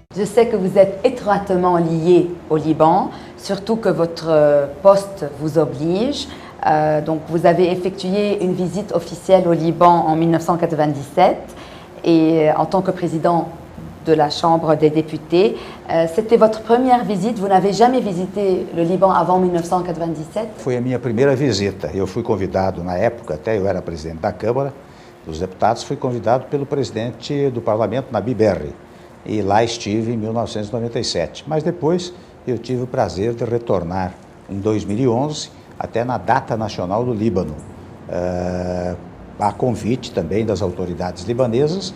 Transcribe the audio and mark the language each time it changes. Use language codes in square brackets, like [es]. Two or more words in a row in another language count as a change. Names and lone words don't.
[fr] sais que vous êtes étroitement lié au Liban, surtout que votre poste vous oblige. Donc, vous avez effectué une visite officielle au Liban en 1997 et en tant que président de la Chambre des députés. C'était votre première visite, vous n'avez jamais visité le Liban avant 1997? [pt] Foi a minha primeira visita. Eu fui convidado, na época, até eu era presidente da Câmara dos Deputados, fui convidado pelo presidente do Parlamento, Nabi Berri, e lá estive em 1997. Mas depois eu tive o prazer de retornar em 2011, até na Data Nacional do Líbano, a convite também das autoridades libanesas.